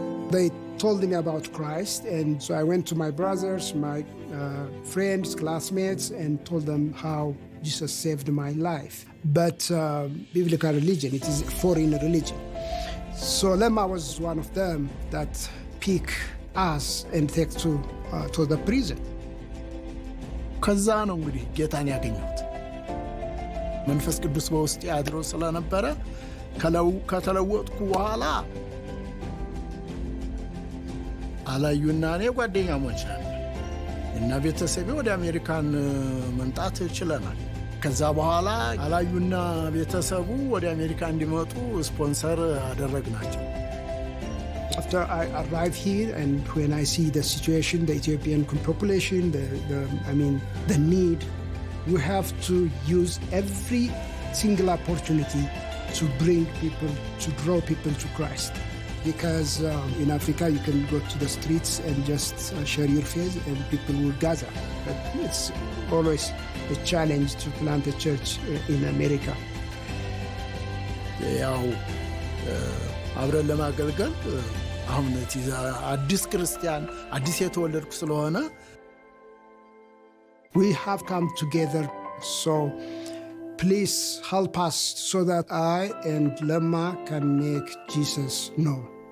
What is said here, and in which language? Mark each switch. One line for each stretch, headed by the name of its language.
English: They told me about Christ, and so I went to my brothers, my friends, classmates, and told them how Jesus saved my life. But biblical religion, it is a foreign religion. So Lemma was one of them that picked us and take to the prison.
Amharic: ከዛ ነው እንግዲህ ጌታን ያገኘሁት። መንፈስ ቅዱስ በውስጤ አድሮ ስለነበረ ከተለወጥኩ በኋላ አላዩና እኔ ጓደኛሞች ነን እና ቤተሰቤ ወደ አሜሪካን መምጣት ችለናል። ከዛ በኋላ አላዩና ቤተሰቡ ወደ አሜሪካ እንዲመጡ ስፖንሰር አደረግናቸው።
English: After I arrived here, and when I see the situation, the Ethiopian population, the need, we have to use every single opportunity to bring people, to draw people to Christ. Because in Africa, you can go to the streets and just share your faith and people will gather. But it's always a challenge to plant a church in America.
Amharic: ያው አብረን ለማገልገል አሁን አዲስ ክርስቲያን አዲስ የተወለድኩ ስለሆነ
English: we have come together, so please help us so that I and Lemma can make Jesus known.